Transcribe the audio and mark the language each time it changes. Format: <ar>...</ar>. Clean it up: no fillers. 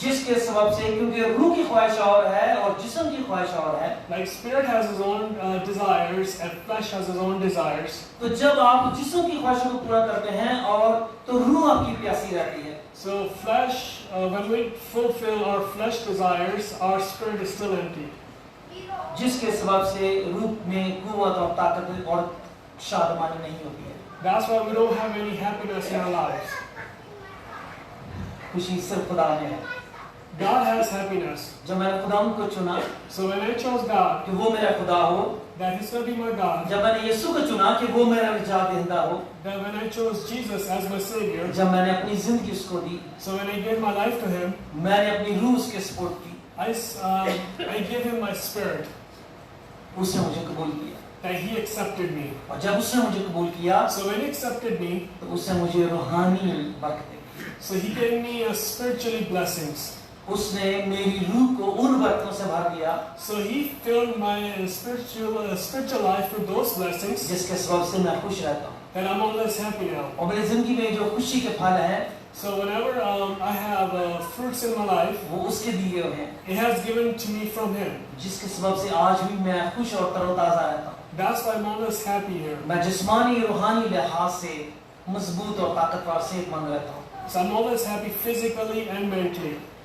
<hi>जिसके सबब से, क्योंकि रूह की ख्वाहिश और है और जिस्म की ख्वाहिश और है,</hi> <en>Like spirit has his own desires and flesh has his own desires.</en> <hi>तो जब आप जिस्म की ख्वाहिशों को पूरा करते हैं और तो रूह आपकी प्यासी रहती है।</hi> <en>So flesh, when we fulfill our flesh desires, our spirit is still empty.</en> <hi>जिसके सबब से रूह में कुव्वत और ताकत और शादमानी नहीं होती है।</hi> <en>That's why we don't have any happiness in our lives.</en> <hi>खुशी सिर्फ खुदा में है।</hi> <en>God has happiness.</en> <hi>जब मैंने खुदा को चुना</hi> <en>So when I chose God,</en> <hi>कि वो मेरा खुदा हो,</hi> <en>that He's going to be my God,</en> <hi>जब मैंने यीशु को चुना कि वो मेरा निजात देता हो,</hi> <en>that when I chose Jesus as my Savior,</en> <hi>जब मैंने अपनी जिंदगी उसको दी,</hi> <en>so when I gave my life to Him,</en> <hi>मैंने अपनी रूह उसके सपोर्ट की,</hi> <en>I gave Him my spirit,</en> <hi>उसने मुझे कबूल किया,</hi> <en>that He accepted me.</en> <hi>और जब उसने मुझे कबूल किया</hi> <en>So when He accepted me,</en> <hi>तो उसने मुझे रूहानी बरकतें दी,</hi> <en>so He gave me spiritually blessings.</en> <hi>उसने मेरी रूह को उन बरकतों से भर दिया</hi> <en>So He filled my spiritual life with those blessings,</en> <hi>जिसके सबब से मैं खुश रहता हूँ।</hi> <en>that I'm always happy now.</en> <hi>और मेरी जिंदगी में जो खुशी के फल हैं</hi> <en>So whenever I have fruits in my life,</en> <hi>वो उसके दिए हुए हैं,</hi> <en>it has given to me from Him.</en> <hi>जिसके सबब से आज भी मैं खुश और तरोताजा रहता हूँ।</hi> <en>That's why I'm always happy here.</en> <hi>मैं जिस्मानी रूहानी लिहाज से मजबूत और ताकतवर सेहतमंद रहता हूँ।</hi> <en>So I'm always happy physically and mentally.</en>